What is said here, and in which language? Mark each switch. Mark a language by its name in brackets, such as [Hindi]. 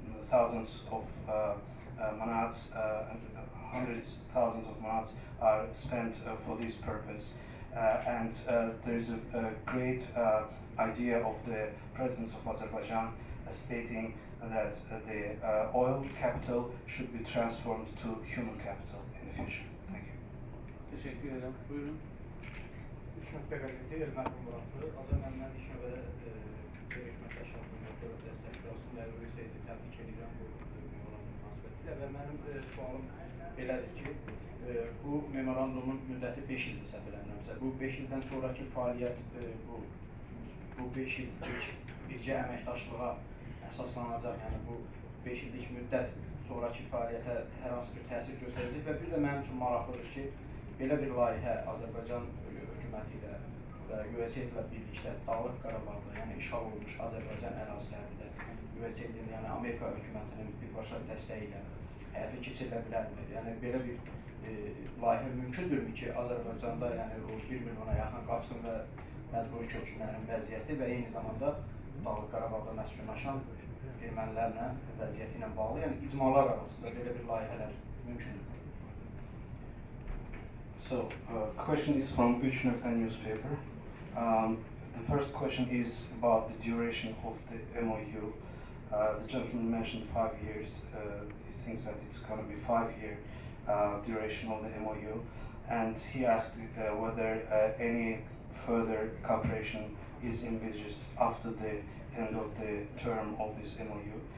[English] Thousands of manats and hundreds of thousands of manats are spent for this purpose. And there is a great idea of the President of Azerbaijan stating that the oil capital should be transformed to human capital in the future. Thank you. [Turkish] Teşekkür ederim. Buyurun. [Azerbaijani] 3 nöqtə qəzetdə Elməhrum Muradlı, Azərbaycanın iş növbədə görüşmə təşkilatının Dövlət Şurasının və USAID-i təbrik edirəm bu memorandum münasibətilə və mənim sualım belədir ki, bu memorandumun müddəti 5 ildir səhv eləmirəmsə. Bu 5 ildən sonraki fəaliyyət bu 5 il birgə əməkdaşlığa əsaslanacaq, yəni bu 5 illik müddət sonraki fəaliyyətə hər hansı bir təsir göstərəcək və bir də mənim üçün maraqlıdır ki, belə bir layihə Azərbaycan hökuməti ilə və USAID ilə birlikdə Dağlıq Qarabağda, yəni işğal olmuş Azərbaycan ərazilərində USAID-in, yəni Amerika hökumətinin birbaşa dəstəyi ilə həyata keçirilə bilərmi? Yəni belə bir layihə mümkündürmü ki, Azərbaycanda yəni o 1 milyona yaxın qaçqın və məcburi köçkünlərin vəziyyəti və eyni zamanda Dağlıq Qarabağda məskunlaşan ermənilərlə vəziyyəti ilə bağlı, yəni icmalar arasında belə bir layihələr mümkündür. [English] So, question is from Üçnökten newspaper. The first question is about the duration of the MOU. The gentleman mentioned 5 years. He thinks that it's going to be 5-year duration of the MOU. And he asked whether any further cooperation is envisaged after the end of the term of this MOU.